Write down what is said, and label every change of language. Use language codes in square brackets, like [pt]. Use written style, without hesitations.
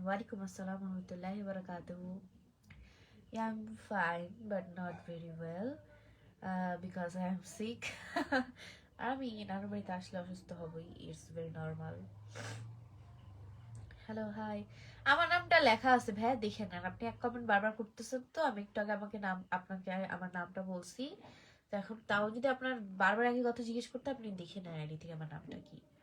[ar] ওয়ালাইকুম আসসালাম ওয়া রাহমাতুল্লাহি ওয়া বারাকাতুহু। [en] Yeah, I'm fine but not very well because I am sick. [bn] আমি নানুর বাড়িতে আসলে অসুস্থ হবই, [en] It's very normal. [bn] Hello, high. আমার নামটা লেখা আছে ভাই, দেখে নেন। আপনি এক কমেন্ট বারবার করতেছেন, তো আমি একটু আগে আপনাকে আমার নামটা বলছি। তো এখন তাও যদি আপনার বারবার একই কথা জিজ্ঞেস করতে, আপনি দেখে নেন আইডি থেকে আমার নামটা কি।